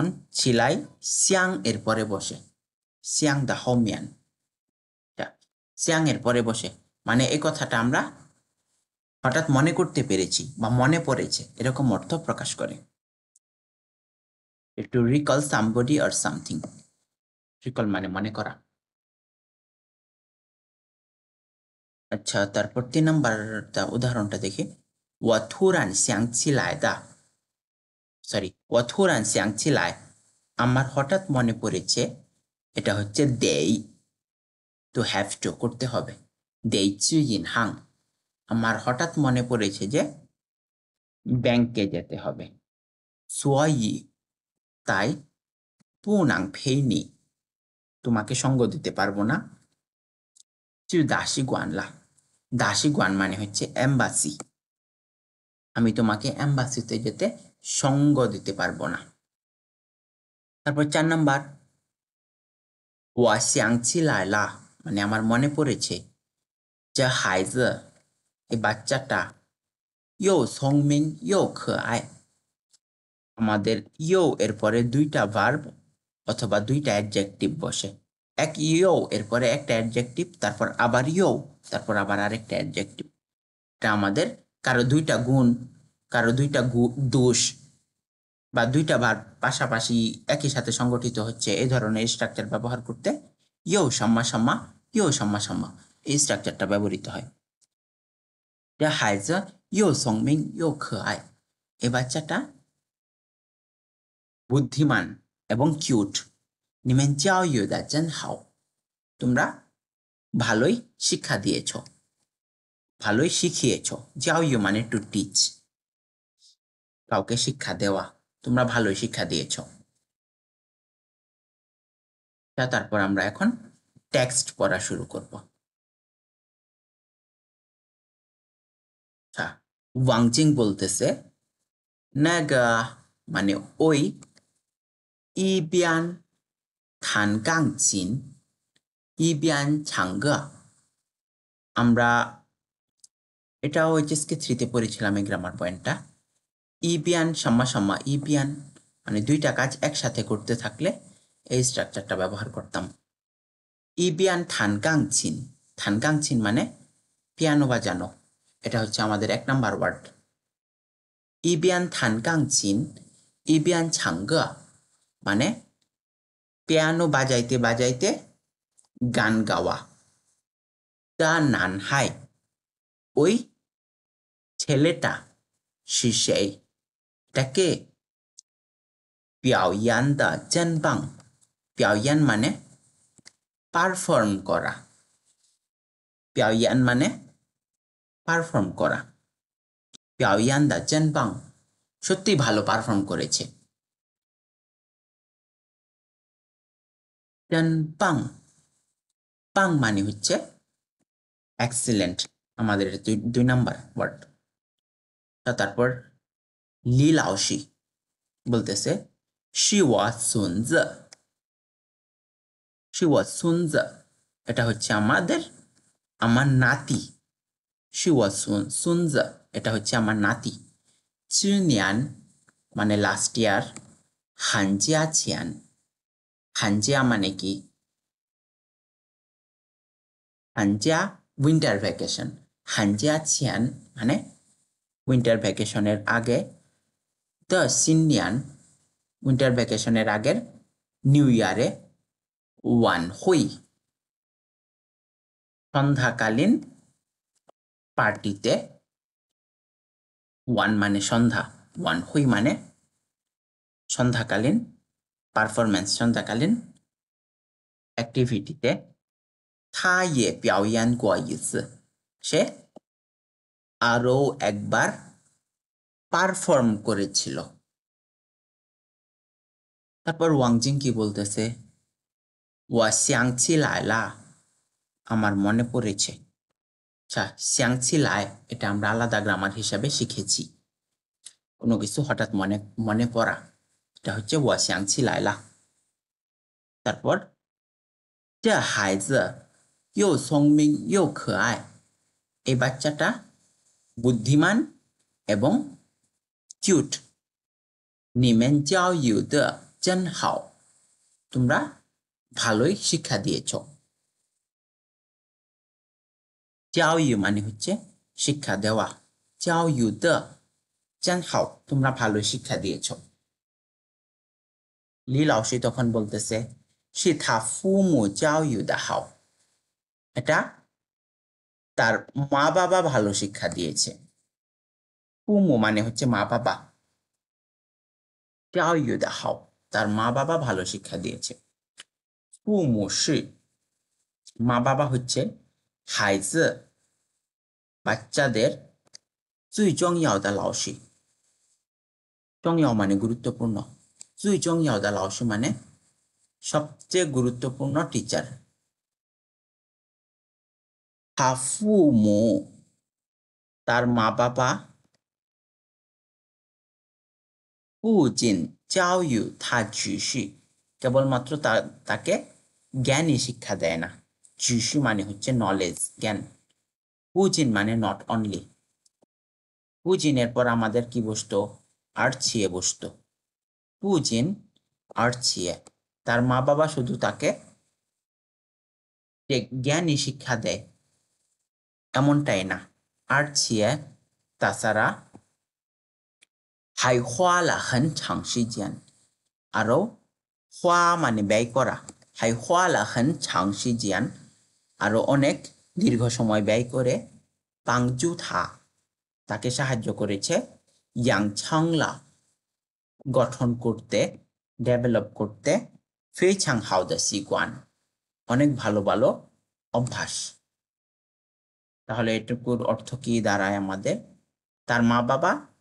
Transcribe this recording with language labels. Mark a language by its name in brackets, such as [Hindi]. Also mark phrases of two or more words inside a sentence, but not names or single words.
[Bangla] ছিলাই সিয়াং এর পরে বসে, সিয়াং দা হোমিয়ান, সিয়াং এর পরে বসে মানে এই কথাটা আমরা হঠাৎ মনে করতে পেরেছি বা মনে পড়েছে, এরকম অর্থ প্রকাশ করে। [English] একটু recall somebody or something. [Bangla] রিকল মানে মনে করা। আচ্ছা তারপর 3 নাম্বারটা উদাহরণটা দেখি। [Chinese] 我突然想起来的 [Bangla] সরি [Chinese] 我突然想起来 [Bangla] আমার হঠাৎ মনে পড়েছে, এটা হচ্ছে দেই, তো [English] have to [Bangla] করতে হবে। [Chinese] 得去银行, [Bangla] আমার হঠাৎ মনে পড়েছে যে ব্যাংকে যেতে হবে। সোয়াই তাই, [Chinese] 不能陪你 [Bangla] তোমাকে সঙ্গ দিতে পারবো না। [Chinese] 去大使馆了 [Bangla] দাসীগণ মানে হচ্ছে এম্বাসি। আমি তোমাকে এম্বাসিতে যেতে সঙ্গ দিতে পারবো না। তারপর 4 নাম্বার, [Chinese] 我想起来了 [Bangla] মানে আমার মনে পড়েছে। [Chinese] 这孩子 [Bangla] এই বাচ্চাটা [Chinese] 又聪明又可爱। [Bangla] আমাদের ইউ এর পরে 2টা ভার্ব অথবা 2টা অ্যাডজেক্টিভ বসে। এক ইউ এর পরে একটা অ্যাডজেক্টিভ, তারপর আবার ইউ, তারপর আবার আরেকটা অ্যাডজেক্টিভ। এটা আমাদের কারো 2টা গুণ, কারো 2টা দোষ বা 2টা ভার্ব পাশাপাশি একই সাথে সংগঠিত হচ্ছে এই ধরনের স্ট্রাকচার ব্যবহার করতে [Chinese] 又什么什么又什么什么 [Bangla] এই স্ট্রাকচারটা ব্যবহৃত হয়। [Chinese] 这孩子又聪明又可爱। [Bangla] এই বাচ্চাটা বুদ্ধিমান এবং কিউট। [Chinese] 你们教育的真好। [Bangla] তোমরা ভালোই শিক্ষা দিয়েছ, ভালোই শিখিয়েছ। 教育 মানে [English] to teach, [Bangla] কাউকে শিক্ষা দেওয়া। তোমরা ভালোই শিক্ষা দিয়েছ। তারপর আমরা এখন টেক্সট পড়া শুরু করব। আচ্ছা, ওয়াংজিং বলতেছে 那个 মানে ওই [Chinese] 一边弹钢琴一边唱歌। [Bangla] আমরা এটা ওএইচএসকে 3 তে পড়েছিলাম এই গ্রামার পয়েন্টটা। [Chinese] 一边什么什么一边 [Bangla] মানে 2টা কাজ একসাথে করতে থাকলে এই স্ট্রাকচারটা ব্যবহার করতাম। [Chinese] 一边弹钢琴, [Bangla] থানগাংছিন মানে পিয়ানো বাজানো। এটা হচ্ছে আমাদের 1 নাম্বার ওয়ার্ড। [Chinese] 一边弹钢琴一边唱歌 [Bangla] মানে পিয়ানো বাজাইতে বাজাইতে গান গাওয়া। তা নানহাই ওই ছেলেটা, শিশেই এটাকে [Chinese] 表演的真棒। [Bangla] 表演 মানে পারফর্ম করা, 表演 মানে পারফর্ম করা। [Chinese] 表演的真棒 [Bangla] সত্যি ভালো পারফর্ম করেছে। 真棒 পাং মানে হচ্ছে এক্সিলেন্ট, আমাদের 2 নাম্বার ওয়ার্ড। তারপর লি লাওশি বলতেছে [Chinese] 是我孙子, 是我孙子 [Bangla] এটা হচ্ছে আমার নাতি। [Chinese] 是我孙子 [Bangla] এটা হচ্ছে আমার নাতি। 去年 মানে [English] last year, [Chinese] 寒假前 寒假 [Bangla] মানে কি? 寒假 [English] winter vacation, [Bangla] 寒假前 মানে [English] winter vacationের [Bangla] আগে। 的新年 [English] winter vacationের [Bangla] আগের [English] new yearে। [Bangla] 晚会 সন্ধ্যাকালীন পার্টিতে। 晚 মানে সন্ধ্যা, 晚会 মানে সন্ধ্যাকালীন পারফরম্যান্স, সন্ধ্যাকালীন অ্যাক্টিভিটিতে। [Chinese] 他也表演过一次, [Bangla] সে আরও একবার পারফর্ম করেছিল। তারপর ওয়াংজিং কি বলতেছে? [Chinese] 我想起来了, [Bangla] আমার মনে পড়েছে। আচ্ছা, 想起来 এটা আমরা আলাদা গ্রামার হিসাবে শিখেছি, কোনো কিছু হঠাৎ মনে পড়া, এটা হচ্ছে [Chinese] 我想起来了। [Bangla] তারপর [Chinese] 这孩子又聪明又可爱, [Bangla] এই বাচ্চাটা বুদ্ধিমান এবং কিউট। [Chinese] 你们教育的真好, [Bangla] তোমরা ভালোই শিক্ষা দিয়েছ। 教育 মানে হচ্ছে শিক্ষা দেওয়া, [Chinese] 教育的真好 [Bangla] তোমরা ভালোই শিক্ষা দিয়েছ। লি লাওশি তখন বলতেছে [Chinese] 是他父母教育的好, [Bangla] এটা তার মা বাবা ভালো শিক্ষা দিয়েছে। ফুমু মানে হচ্ছে মা বাবা, [Chinese] 教育的好 [Bangla] তার মা বাবা ভালো শিক্ষা দিয়েছে। [Chinese] 父母是 [Bangla] মা বাবা হচ্ছে 孩子 বাচ্চাদের [Chinese] 最重要的老师, [Bangla] 重要 মানে গুরুত্বপূর্ণ, [Chinese] 最重要的老师 [Bangla] মানে সবচেয়ে গুরুত্বপূর্ণ টিচার। [Chinese] 他父母 [Bangla] তার মা বাবা [Chinese] 不仅教育他知识 [Bangla] কেবলমাত্র তাকে জ্ঞানই শিক্ষা দেয় না 知识 মানে হচ্ছে নলেজ জ্ঞান 不仅 মানে [English] not only [Bangla] 不仅 এর পর আমাদের কি বসতো 而且 বসতো [Chinese] 不仅 而且 [Bangla] তার মা বাবা শুধু তাকে জ্ঞানই শিক্ষা দেয় এমনটাই না 而且 তাছাড়া [Chinese] 还花了很长时间 [Bangla] আরো 花 মানে ব্যয় করা [Chinese] 还花了很长时间 [Bangla] আরো অনেক দীর্ঘ সময় ব্যয় করে [Chinese] 帮助他 [Bangla] তাকে সাহায্য করেছে [Chinese] 养成了 [Bangla] গঠন করতে ডেভেলপ করতে [Chinese] 非常好的习惯 [Bangla] অনেক ভালো ভালো অভ্যাস তাহলে এটুকুর অর্থ কি দাঁড়ায় আমাদের তার মা বাবা